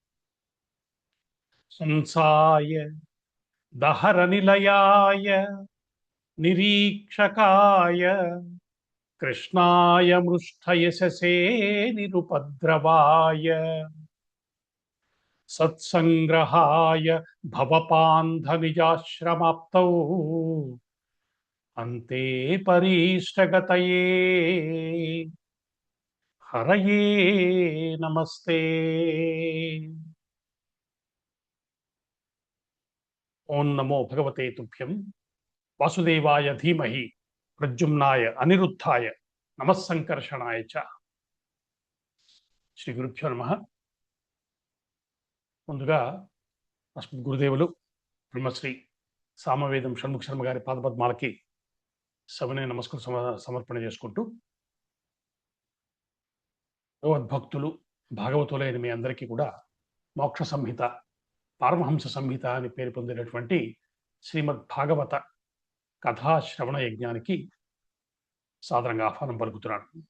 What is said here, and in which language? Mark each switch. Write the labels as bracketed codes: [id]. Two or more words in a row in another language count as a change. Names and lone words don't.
[sa] संसाय दहरनिलयाय निरीक्षकाय कृष्णाय मृष्टयशसे निरुपद्रवाय सत्संग्रहाय भवपान्धनिजाश्रमाप्तौ अन्ते परीष्टगतये हरये नमस्ते। ओं नमो भगवते तुभ्यं वासुदेवाय धीमहि प्रद्युम्नाय अनिरुद्धाय नमः संकर्षणाय च। శ్రీ గురుభ్యో నమః. [te] ముందుగా అస్మద్ గురుదేవులు బ్రహ్మశ్రీ సామవేదం షణ్ముఖ శర్మ గారి పాదపద్మాలకి సవినయ నమస్కారం సమర్పణ చేసుకుంటూ, భగవద్భక్తులు భాగవతులైన మీ అందరికీ కూడా మోక్ష సంహిత, పారమహంస సంహిత అని పేరు పొందినటువంటి శ్రీమద్ భాగవత కథాశ్రవణ యజ్ఞానికి సాదరంగా ఆహ్వానం పలుకుతున్నాను.